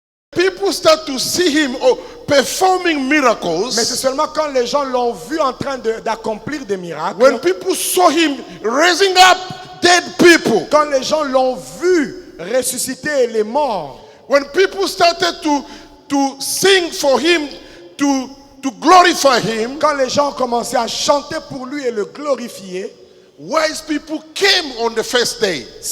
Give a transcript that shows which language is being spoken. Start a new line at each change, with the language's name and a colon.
English: people start to see him performing miracles,
French: Mais c'est seulement quand les gens l'ont vu en train d'accomplir des miracles,
English: when people saw him raising up dead people,
French: quand les gens l'ont vu ressusciter les morts,
English: when people started to sing for him, to glorify him,
French: quand les gens ont commencé à chanter pour lui et le glorifier,
English: wise people came on the first day.